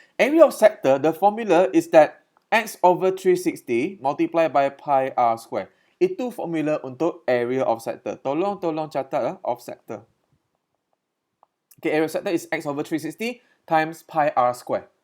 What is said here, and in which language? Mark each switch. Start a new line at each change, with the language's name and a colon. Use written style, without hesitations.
English: Area of sector, the formula is that x over 360 multiplied by pi r square.
Malay: Itu formula untuk area of sector. Tolong catat of sector.
English: Okay, area of sector is x over 360 times pi r square.